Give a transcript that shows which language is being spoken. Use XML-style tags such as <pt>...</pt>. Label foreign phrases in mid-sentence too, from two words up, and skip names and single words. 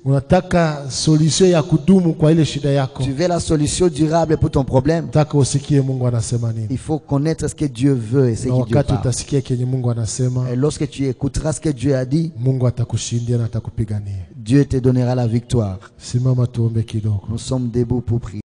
<sw>Unataka solution ya kudumu kwa ile shida yako?</sw> <fr>Tu veux la solution durable pour ton problème?</fr> <sw>Unataka usikie Mungu anasema nini?</sw> <fr>Il faut connaître ce que Dieu veut et ce</fr> <sw>Na</sw> <fr>que Dieu</fr> <sw>wakati</sw> <fr>parle.</fr> <sw>utasikia kenye Mungu anasema,</sw> <fr>Et lorsque tu écouteras ce que Dieu a dit,</fr> <sw>Mungu atakushindia na atakupigania.</sw> <fr>Dieu te donnera la victoire.</fr> <sw>Simama tuombe kidogo.</sw> <fr>Nous sommes debout pour prier.</fr>